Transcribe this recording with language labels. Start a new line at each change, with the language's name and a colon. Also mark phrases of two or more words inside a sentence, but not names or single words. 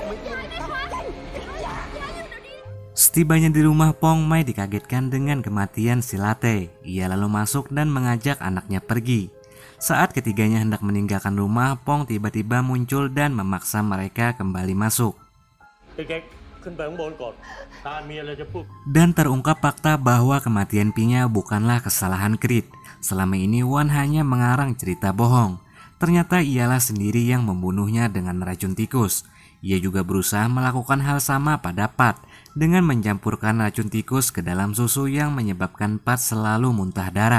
Indonesian: Setibanya di rumah Pong, Mai dikagetkan dengan kematian si Latte. Ia lalu masuk dan mengajak anaknya pergi. Saat ketiganya hendak meninggalkan rumah, Pong tiba-tiba muncul dan memaksa mereka kembali masuk.
Thai: เด็กๆขึ้นไปข้างบนก่อนตาลมีอะไรจะพูด
Indonesian: Dan terungkap fakta bahwa kematian Pinya bukanlah kesalahan Creed. Selama ini Wan hanya mengarang cerita bohong. Ternyata ialah sendiri yang membunuhnya dengan racun tikus. Ia juga berusaha melakukan hal sama pada Pat dengan mencampurkan racun tikus ke dalam susu yang menyebabkan Pat selalu muntah darah.